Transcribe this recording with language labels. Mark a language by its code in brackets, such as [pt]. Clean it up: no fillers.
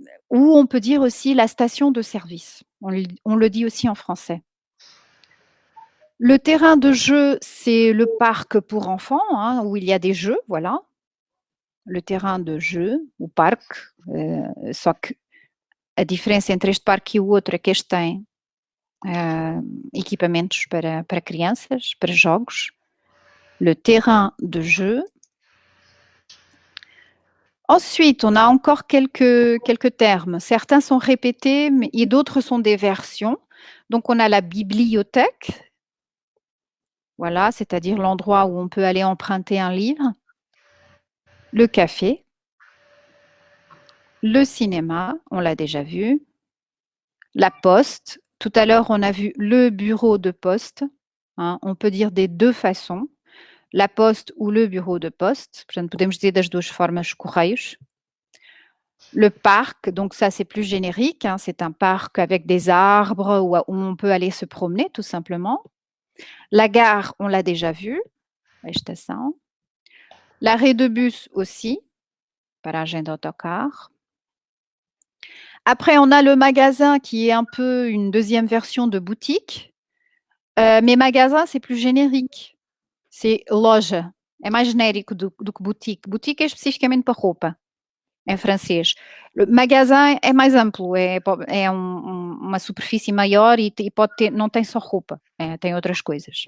[fr] Ou on peut dire aussi la station de service. On le dit aussi en français. Le terrain de jeu, c'est le parc pour enfants, hein, où il y a des jeux, voilà. Le terrain de jeu, o parque. [pt] Só que a diferença entre este parque e o outro é que este tem equipamentos para crianças, para jogos. [fr] Le terrain de jeu. Ensuite, on a encore quelques termes. Certains sont répétés et d'autres sont des versions. Donc, on a la bibliothèque. Voilà, c'est-à-dire l'endroit où on peut aller emprunter un livre. Le café. Le cinéma, on l'a déjà vu. La poste. Tout à l'heure, on a vu le bureau de poste. Hein, on peut dire des deux façons. La poste ou le bureau de poste. [pt] Portanto, podemos dizer das duas formas correios. [fr] Le parc, donc ça c'est plus générique, hein, c'est un parc avec des arbres où on peut aller se promener tout simplement. La gare, on l'a déjà vu, la estação. L'arrêt de bus aussi, [pt] paragem de autocar. [fr] Après, on a le magasin qui est un peu une deuxième version de boutique. Mais magasin, c'est plus générique. [pt] C'est loja. É mais genérico do que boutique. Boutique é especificamente para roupa, em francês. O magasin é mais amplo, é uma superfície maior e pode ter, não tem só roupa, tem outras coisas.